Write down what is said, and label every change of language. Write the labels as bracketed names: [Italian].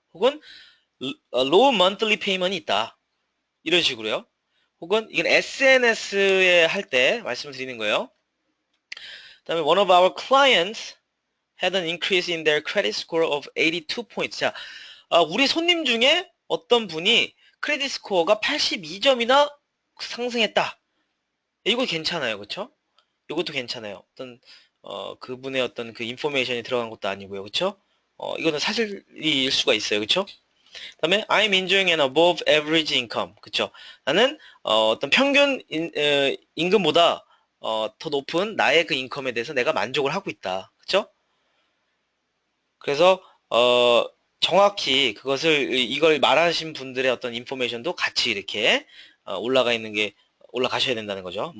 [Korean] 혹은 [English] low monthly payment [Korean] 이 있다. 이런 식으로요. 혹은 이건 SNS에 할 때 말씀드리는 거예요. 그다음에 [English] one of our clients had an increase in their credit score of 82 points. [Korean] 자, 우리 손님 중에 어떤 분이 크레딧 스코어가 82점이나 상승했다. 이거 괜찮아요. 그렇죠? 이것도 괜찮아요. 어떤 그분의 어떤 그 인포메이션이 들어간 것도 아니고요. 그렇죠? 이거는 사실일 수가 있어요. 그렇죠? 그다음에 [English] I'm enjoying an above average income. [Korean] 그쵸? 나는 어떤 평균 임금보다 더 높은 나의 그 인컴에 대해서 내가 만족을 하고 있다. 그쵸? 그래서 정확히 이걸 말하신 분들의 어떤 인포메이션도 같이 이렇게 올라가셔야 된다는 거죠.